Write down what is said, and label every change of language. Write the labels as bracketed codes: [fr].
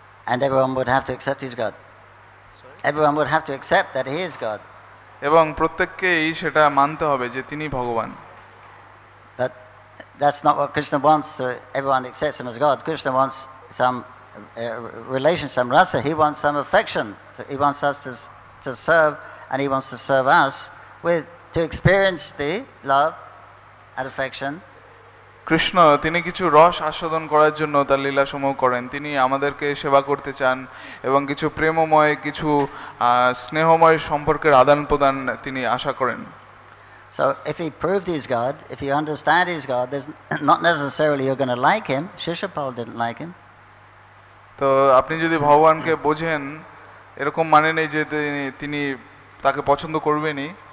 [en] And everyone would have to accept he's God. Everyone would have to accept that he is God. [bn] এবং প্রত্যেককেই সেটা মানতে হবে যে তিনি ভগবান। [en] But that's not what Krishna wants. Everyone accepts him as God. Krishna wants some relation, some rasa. He wants some affection. So he wants us to serve, and he wants to serve us to experience the love and affection. [bn] Krishna তিনি কিছু রস আস্বাদন করার জন্য তার লীলাসমূহ করেন। তিনি আমাদেরকে সেবা করতে চান এবং কিছু প্রেমময়, কিছু স্নেহময় সম্পর্কের আদান প্রদান তিনি আশা করেন। [en] So if he proved he's God, if you understand he's God, there's not necessarily you're going to like him. Shishapal didn't like him. [bn] তো আপনি যদি ভগবানকে বোঝেন, এরকম মানে নেই যে তিনি তাকে পছন্দ করবেনই।